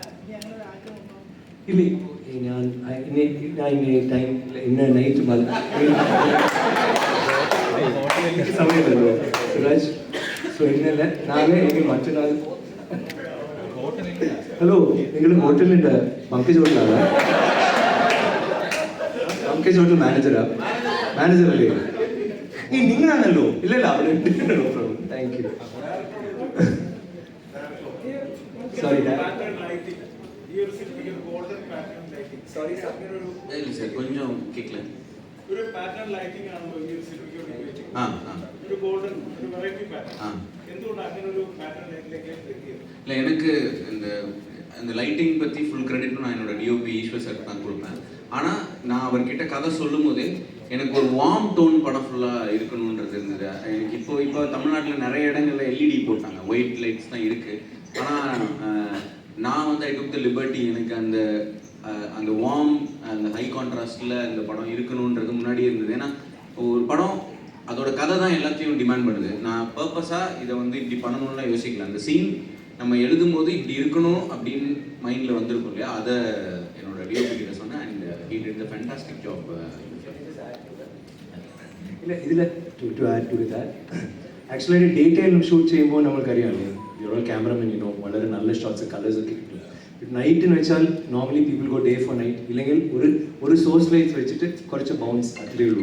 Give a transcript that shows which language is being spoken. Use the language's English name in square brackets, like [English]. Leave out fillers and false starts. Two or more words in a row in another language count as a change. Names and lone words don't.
[Malayalam] ഇല്ല ഞാൻ ഇന്ന നൈറ്റ് സമയമല്ലോ സുരാജ് സോ ഇന്നലെ നാളെ എനിക്ക് മറ്റന്നാൾ ഹലോ നിങ്ങൾ ഹോട്ടലിൻ്റെ പങ്കജ് ഹോട്ടലാണ് പങ്കജ് ഹോട്ടൽ മാനേജറല്ലേ ഈ നിങ്ങളാണല്ലോ ഇല്ലല്ല അവിടെ [English] thank you sorry [Malayalam] സോറി സാർ கொஞ்சம் കേൾക്കില്ല ഒരു [English] pattern lighting [Malayalam] ആണല്ലോ ഈ ഒരു സിനിമയ്ക്ക് ഒരു ഗോൾഡൻ ഒരു [English] variety pattern [Malayalam] എന്തുകൊണ്ട് അങ്ങനെ ഒരു പാറ്റേൺ ലൈറ്റിലേക്ക് എത്തിയത് [Tamil] இல்லை எனக்கு இந்த லைட்டிங் பற்றி ஃபுல் கிரெடிட்டும் நான் என்னோட டிஓபி ஈஸ்வர் சார் தான் கொடுப்பேன் ஆனால் நான் அவர்கிட்ட கதை சொல்லும் போதே எனக்கு ஒரு [English] warm tone [Tamil] படம் ஃபுல்லாக இருக்கணுன்றது இருந்தது எனக்கு இப்போ தமிழ்நாட்டில் நிறைய இடங்களில் எல்இடி போட்டாங்க [English] white lights [Tamil] தான் இருக்குது ஆனால் நான் வந்து [English] I took the liberty [Tamil] எனக்கு அந்த வார்ம் அந்த ஹை கான்ட்ராஸ்டில் அந்த படம் இருக்கணுன்றது முன்னாடியே இருந்தது. ஏன்னா ஒரு படம் அதோட கதை தான் எல்லாத்தையும் டிமாண்ட் பண்ணுது. நான் பர்பஸாக இதை வந்து இப்படி பண்ணணும்லாம் யோசிக்கல. அந்த சீன் நம்ம எழுதும்போது இப்படி இருக்கணும் அப்படின்னு மைண்டில் வந்திருக்கும் இல்லையா, அதை என்னோட டிஓபி கிட்ட சொன்னேன். [English] and he did the fantastic job. [Malayalam] ഇല്ല ഇതിൽ [English] to add to that actually day time shoot [Malayalam] ചെയ്യുമ്പോൾ നമ്മൾക്കറിയാമല്ലോ ഓരോ ക്യാമറമാൻ വളരെ നല്ല [English] shots colours [Malayalam] ഒക്കെ കിട്ടും. നൈറ്റിന് വെച്ചാൽ [English] normally people go day for night, [Malayalam] ഇല്ലെങ്കിൽ ഒരു [English] source lights [Malayalam] വെച്ചിട്ട് കുറച്ച് ബൗൺസ് അത്രയേ ഉള്ളൂ.